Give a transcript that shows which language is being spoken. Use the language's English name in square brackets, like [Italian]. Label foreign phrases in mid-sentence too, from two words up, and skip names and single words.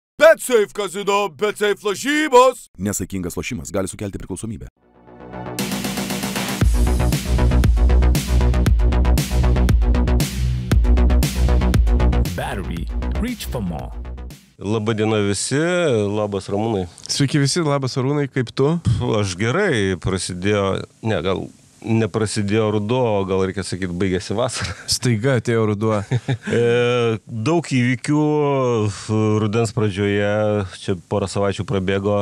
[Lithuanian] BetSafe kazino, BetSafe lažybos. Nesaikingas lošimas gali sukelti priklausomybę. [English] Battery. Reach for more. [Lithuanian] Labadiena visi, labas Ramūnai. Sveiki visi, labas Arūnai, kaip tu? Aš gerai, gal neprasidėjo ruduo, gal reikia sakyti, baigėsi vasara. Staiga atėjo ruduo. Daug įvykių rudens pradžioje, čia porą savaičių prabėgo.